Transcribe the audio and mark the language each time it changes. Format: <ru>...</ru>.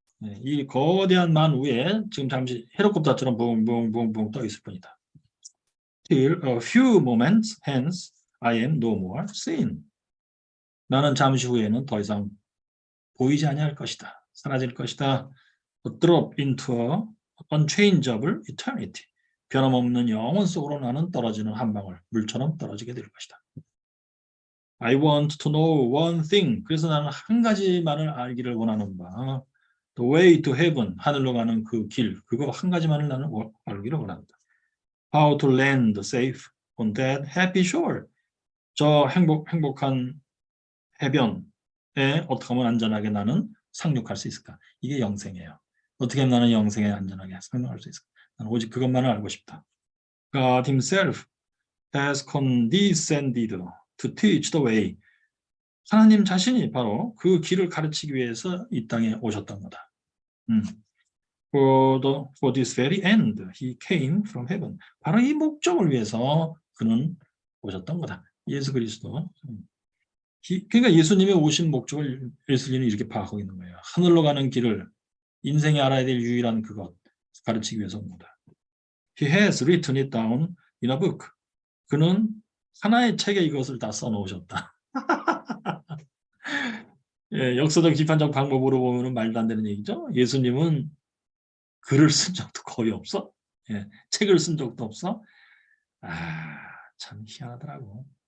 <ko>이 거대한 만 위에 지금 잠시 헬리콥터처럼 붕붕붕붕 떠 있을 뿐이다.</ko> <en>Till a few moments hence I am no more seen.</en> <ko>나는 잠시 후에는 더 이상 보이지 아니할 것이다. 사라질 것이다.</ko> <en>A drop into a unchangeable eternity.</en> <ko>변함없는 영원 속으로 나는 떨어지는 한 방울 물처럼 떨어지게 될 것이다.</ko> <en>I want to know one thing.</en> <ko>그래서 나는 한 가지만을 알기를 원하는 바.</ko> <en>The way to heaven.</en> <ko>하늘로 가는 그 길. 그거 한 가지만을 나는 알기를 원한다.</ko> <en>How to land safe on that happy shore.</en> <ko>저 행복한 해변에 어떻게 하면 안전하게 나는 상륙할 수 있을까? 이게 영생이에요. 어떻게 하면 나는 영생에 안전하게 생명할 수 있을까? 나는 오직 그것만을 알고 싶다.</ko> <en>God himself has condescended to teach the way.</en> <ko>하나님 자신이 바로 그 길을 가르치기 위해서 이 땅에 오셨던 거다.</ko> <en>For this very end, he came from heaven.</en> <ko>바로 이 목적을 위해서 그는 오셨던 거다. 예수 그리스도. 그러니까 예수님의 오신 목적을 웨슬리는 이렇게 파악하고 있는 거예요. 하늘로 가는 길을, 인생에 알아야 될 유일한 그것 가르치기 위해서 온 거다.</ko> <en>He has written it down in a book.</en> <ko>그는 하나의 책에 이것을 다 써놓으셨다. 예, 역사적 비판적 방법으로 보면 말도 안 되는 얘기죠. 예수님은 글을 쓴 적도 거의 없어. 예, 책을 쓴 적도 없어. 참 희한하더라고.</ko>